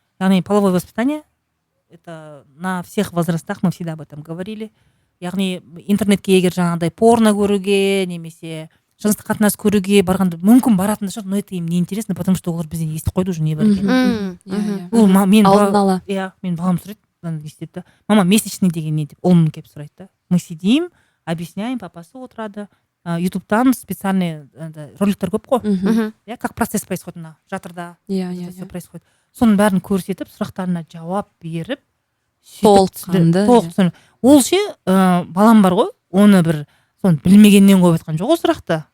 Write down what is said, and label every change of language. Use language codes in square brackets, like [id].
[ru] Яғни половое воспитание, это на всех возрастах, мы всегда об этом говорили. [kk] Яғни интернетке егер жаңағыдай порно көруге, немесе жыныстық қатынас көруге барғанда мүмкін баратын шығар, [ru] но это им не интересно, потому что [kk] олар бізден естіп қойды уже не бар екенін. Алдын ала. Мен балам сұрайды, не істепті, мама, месячный деген не деп, ұлым келіп сұрайды да. [ru] Мы сидим, объясняем, [kk] папасы отырады. Ютубтан специальный роликтер көп қой. [ru] Как процесс происходит на жатырда, все происходит. [kk] Соның бәрін көрсетіп, сұрақтарына жауап беріп, толық. Ол ше, балам бар ғой, оны бір соны білмегеннен қойып айтқан жоқ ол сұрақты.